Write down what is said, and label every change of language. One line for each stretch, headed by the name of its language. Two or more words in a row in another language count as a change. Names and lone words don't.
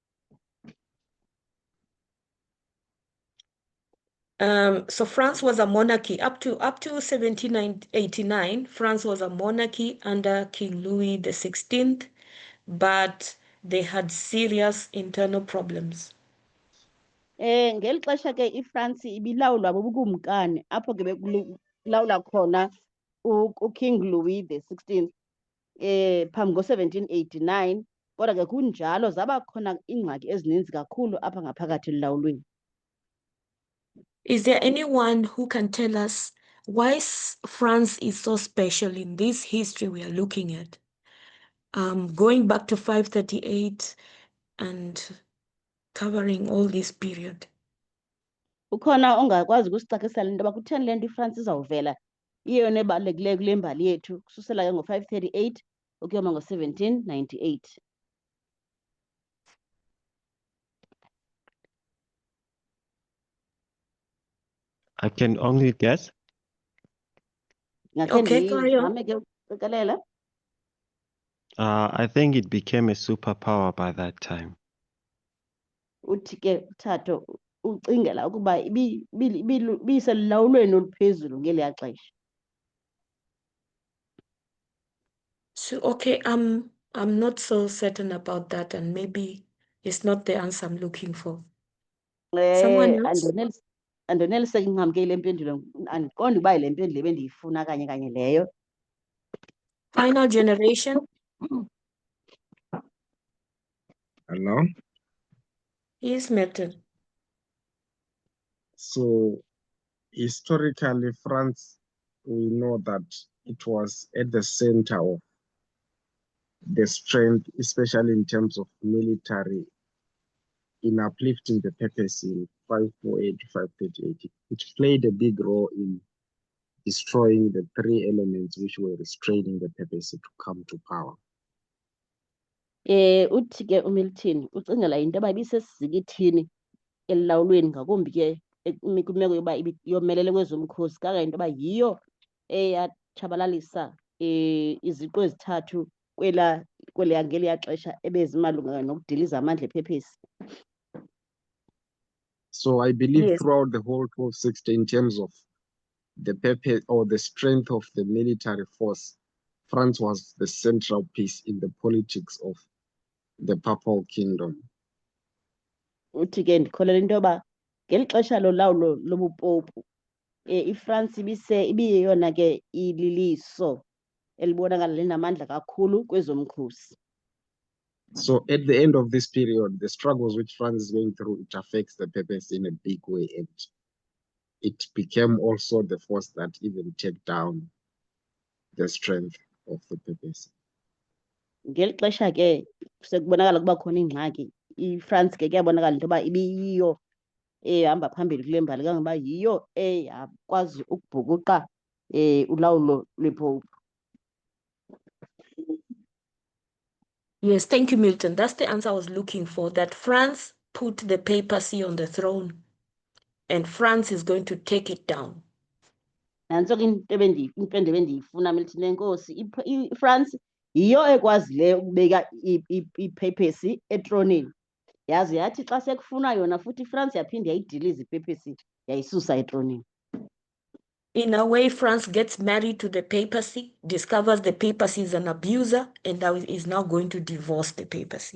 English: So France was a monarchy up to 1789. France was a monarchy under King Louis XVI, but they had serious internal problems.
Xhosa: Ngeli xesha ke iFrance ibilawulwa bubukumkani apho ke bekulawula khona uKing Louis XVI phambi ngo-1789, kodwa ke kunjalo zaba khona iingxaki ezininzi kakhulu apha ngaphakathi elulawulweni.
English: Is there anyone who can tell us why France is so special in this history we are looking at? Going back to 538 and covering all this period.
Xhosa: Ukhona ongakwazi ukusicacisela into yoba kutheni le nto iFrance izawuvela iyeyona ebalulekileyo kule mbali yethu kususela ke ngo-538 ukuyoma ngo-1798?
English: I can only guess. Okay, carry on.
Xhosa: Ndizame ke ukuqikelela.
English: I think it became a superpower by that time.
Xhosa: Uthi ke Thato ucingela ukuba ibiselulawulweni oluphezulu ngeliya xesha.
English: So, okay, I'm not so certain about that, and maybe it's not the answer I'm looking for. Someone else?
Xhosa: Andoneliseki ngingamkeli le mpendulo, andiqondi uba yile mpendulo ebendiyifuna kanye leyo.
English: Final generation? Hello? Yes, Milton. So, historically, France, we know that it was at the center of the strength, especially in terms of military, in uplifting the papacy in 548 to 538. It played a big role in destroying the three elements which were restraining the papacy to come to power.
Xhosa: Uthi ke uMilton ucingela into yoba ibisesizikithini elulawulweni ngakumbi ke kwimeko yoba yomelele kwezomkhosi kangento yoba yiyo eyatshabalalisa iziqu ezithathu ngeliya xesha ebezimalunga nokudiliza amandla ePhepesi.
English: So I believe Yes. throughout the whole 1260, in terms of the papacy or the strength of the military force, France was the central piece in the politics of the Papal Kingdom.
Xhosa: Uthi ke ndikholelwa into yoba ngeli xesha lolawulo lobupopu iFrance ibiyeyona ke ililiso elibonakala linamandla kakhulu kwezomkhosi.
English: So at the end of this period, the struggles which France is going through, it affects the papacy in a big way, and it became also the force that even take down the strength of the papacy.
Xhosa: Ngeli xesha ke sekubonakala kuba khona ingxaki, iFrance ke kuyabonakala into yoba ibiyiyo ehamba phambili kule mbali kangoba yiyo eyakwazi ukubhukuqa ulawulo lwepopu.
English: Yes, thank you, Milton. That's the answer I was looking for, that France put the papacy on the throne and France is going to take it down.
Xhosa: Nantso ke impendulo ebendiyifuna Milton, enkosi. iFrance yiyo ekwazileyo ukubeka ipapacy etronini, yaze yathi xa sekufuna yona futhi iFrance yaphinde yayidiliza ipapacy yayisusa etronini.
English: In a way, France gets married to the papacy, discovers the papacy is an abuser, and now is now going to divorce the papacy.